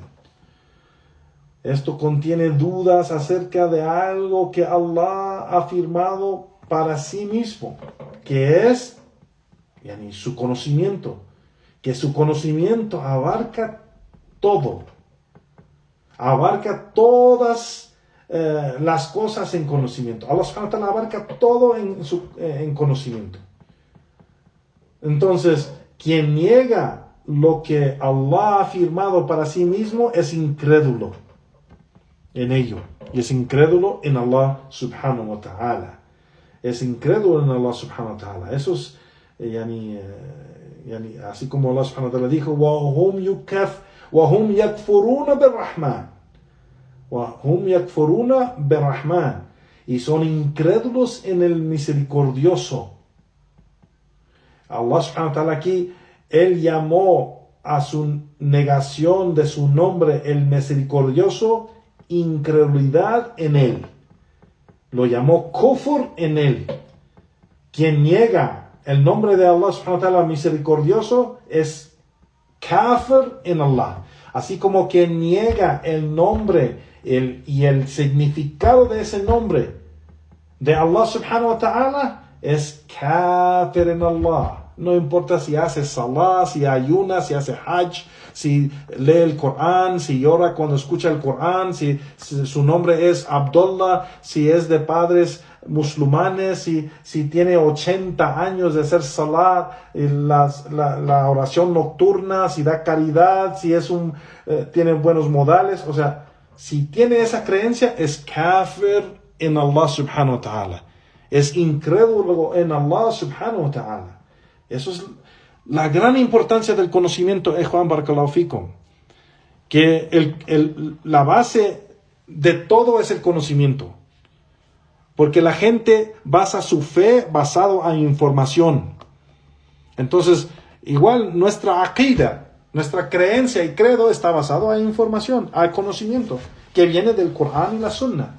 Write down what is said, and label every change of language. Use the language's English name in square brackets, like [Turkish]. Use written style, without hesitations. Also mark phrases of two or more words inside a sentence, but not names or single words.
[Spanish] Esto contiene dudas acerca de algo que Allah ha afirmado para sí mismo, que es su conocimiento, que su conocimiento abarca todo, abarca todas las cosas en conocimiento. Allah [Arabic] سبحانه وتعالى [Spanish] abarca todo en conocimiento. Entonces, quien niega lo que Allah ha afirmado para sí mismo es incrédulo en ello. Y es incrédulo en Allah [Arabic] سبحانه وتعالى. [Spanish] Es incrédulo en Allah [Arabic] سبحانه وتعالى. [Spanish] Eso es, así como Allah [Arabic] سبحانه وتعالى [Spanish] dijo, [Arabic] وَهُمْ يَكْفُرُونَ بِالرَّحْمَنِ وَهُمْ يَكْفُرُونَ بِالرَّحْمَنِ. [Spanish] Y son incrédulos en el misericordioso. Allah [Arabic] سبحانه وتعالى [Spanish] aquí, Él llamó a su negación de su nombre el misericordioso, incredulidad en él. Lo llamó kufr en él. Quien niega el nombre de Allah [Arabic] سبحانه وتعالى [Spanish] misericordioso es kafir en Allah. Así como quien niega el nombre y el significado de ese nombre de Allah [Arabic] سبحانه وتعالى [Spanish] es kafir en Allah. No importa si hace salah, si ayuna, si hace hajj, si lee el Corán, si llora cuando escucha el Corán, si su nombre es Abdullah, si es de padres musulmanes, si tiene 80 años de hacer salah, la oración nocturna, si da caridad, si es tiene buenos modales. O sea, si tiene esa creencia, es kafir en Allah [Arabic] سبحانه وتعالى. [Spanish] Es incrédulo en Allah [Arabic] سبحانه وتعالى. [Spanish] Eso es la gran importancia del conocimiento, Juan [Arabic] بارك الله فيكم. [Spanish] Que la base de todo es el conocimiento. Porque la gente basa su fe basado en información. Entonces, igual nuestra aqida, nuestra creencia y credo está basado en información, en conocimiento, que viene del Corán y la Sunna.